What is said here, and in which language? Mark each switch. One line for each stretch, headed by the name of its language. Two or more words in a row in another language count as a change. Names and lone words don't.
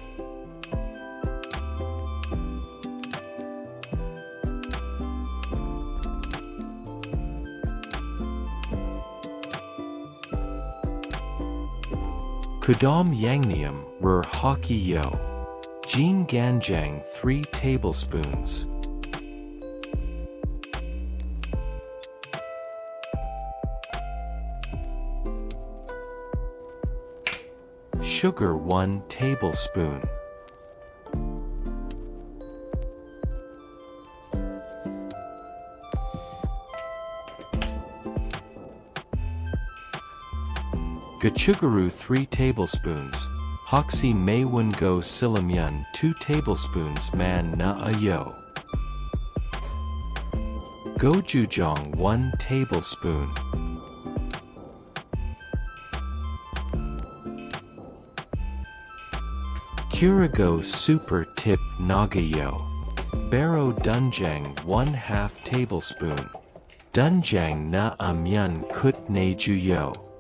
Korean: 그다음 양념을 할게요.
English: 진간장 3 tablespoons. Sugar 1 tablespoon. Gochugaru 3 tablespoons.
Korean: 혹시 매운 거 싫으면 2 tablespoons만 넣어요.
English: Gochujang 1 tablespoon.
Korean: 그리고
English: super tip
Korean: 나가요. 바로 Doenjang 1/2 tablespoon. Doenjang 나으면 끝내줘요.